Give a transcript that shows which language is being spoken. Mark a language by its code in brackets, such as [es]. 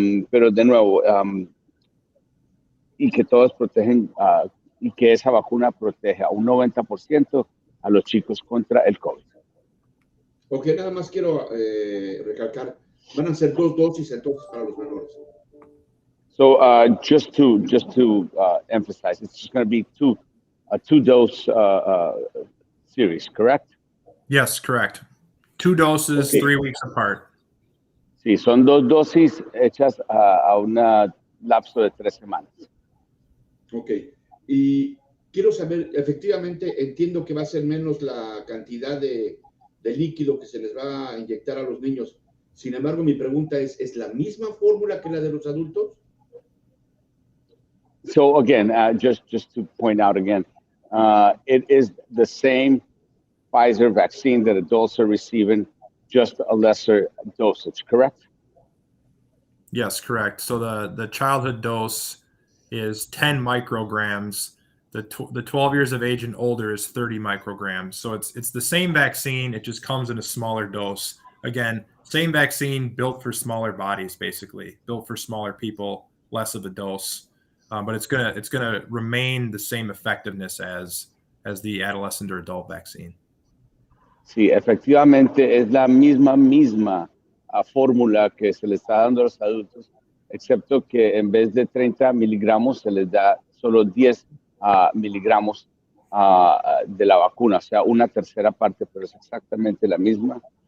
[es] Pero de nuevo, y que todos protegen, y que esa vacuna protege a un 90% a los chicos contra el COVID. Ok, nada más quiero recalcar, van a ser 2 dosis entonces para los menores. [en] So just to emphasize, it's just going to be a 2-dose series, correct? Yes, correct. 2 doses, Okay. 3 weeks apart. [es] Sí, son 2 dosis hechas a un lapso de 3 semanas. Ok, y quiero saber, efectivamente, entiendo que va a ser menos la cantidad de líquido que se les va a inyectar a los niños. Sin embargo, mi pregunta ¿es la misma fórmula que la de los adultos? [en] So again, just to point out again, it is the same Pfizer vaccine that adults are receiving, just a lesser dosage, correct? Yes, correct. So the childhood dose is 10 micrograms. The 12 years of age and older is 30 micrograms. So it's the same vaccine. It just comes in a smaller dose. Again, same vaccine built for smaller bodies, basically built for smaller people, less of a dose. But it's gonna remain the same effectiveness as the adolescent or adult vaccine. [es] Sí, efectivamente es la misma fórmula que se le está dando a los adultos, excepto que en vez de 30 miligramos se les da solo 10 miligramos de la vacuna, o sea, una tercera parte, pero es exactamente la misma.